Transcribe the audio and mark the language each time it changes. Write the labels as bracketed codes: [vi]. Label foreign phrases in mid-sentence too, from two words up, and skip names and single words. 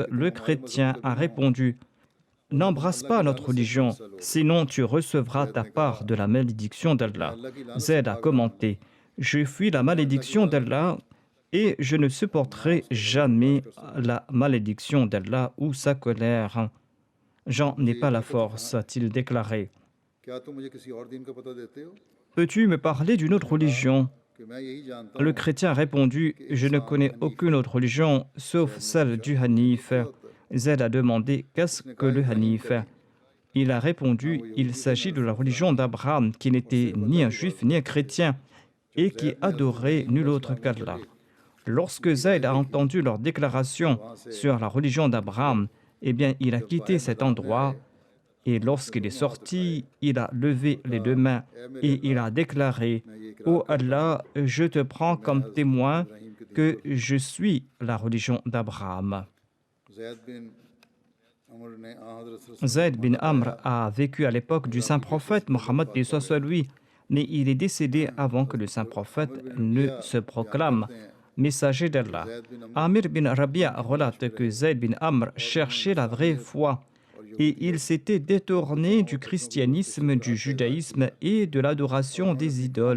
[fr] Le chrétien a répondu: n'embrasse pas notre religion, sinon tu recevras ta part de la malédiction d'Allah. Zayd a commenté: je fuis la malédiction d'Allah et je ne supporterai jamais la malédiction d'Allah ou sa colère. J'en ai pas la force, a-t-il déclaré. [ur] کیا تم مجھے کسی اور دین کا پتہ دیتے ہو [fr] Peux-tu me parler d'une autre religion? [ur] کہ میں یہی جانتا [fr] Le [ur] हूँ [fr] chrétien a répondu: je ne connais aucune autre religion sauf celle du Hanif. Zayd a demandé: qu'est-ce que le Hanif? Il a répondu: il s'agit de la religion d'Abraham qui n'était ni un juif ni un chrétien et qui adorait nul autre qu'Allah. Lorsque Zayd a entendu leur déclaration sur la religion d'Abraham, eh bien, il a quitté cet endroit et lorsqu'il est sorti, il a levé les deux mains et il a déclaré: ô Allah, je te prends comme témoin que je suis la religion d'Abraham. [ur] زید بن عمر نے حضرت [fr] Zayd bin Amr a vécu à l'époque du saint prophète Mohammed paix soit sur lui, mais il est décédé avant que le saint prophète ne se proclame. messager d'Allah. Amir bin Rabia relate que Zayd bin Amr cherchait la vraie foi et il s'était détourné du christianisme, du judaïsme et de l'adoration des idoles.